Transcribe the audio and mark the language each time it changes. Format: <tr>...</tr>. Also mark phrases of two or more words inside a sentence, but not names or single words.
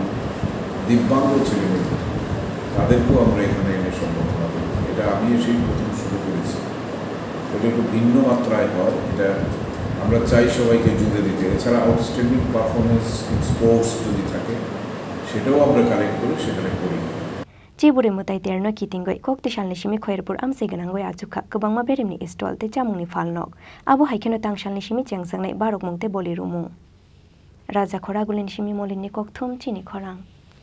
<bn>দিব্যাঙ্গ ছেলেমেয়েদের তাদেরকেও আমরা এখানে এনে সম্বর্ধনা দেব। এটা আমি এসেই প্রথম শুরু করেছি। এটা একটু ভিন্ন মাত্রায় হয়, এটা আমরা চাই সবাইকে জুড়ে দিতে। এছাড়া</bn> <en>outstanding performance in sports</en> <bn>যদি থাকে সেটাও আমরা কালেক্ট করে সেখানে করি।</bn> <trp>Ciburi mutai terno kitingoi kokti shalni shimi khoirpur amse ganangoi achukha kwbangma berimni stall te chamungni falnok abo haikeno tangshalni shimi chengsangnai barok mungte boli rumung Raja khora gulin shimi molini kokthum chini khorang</trp>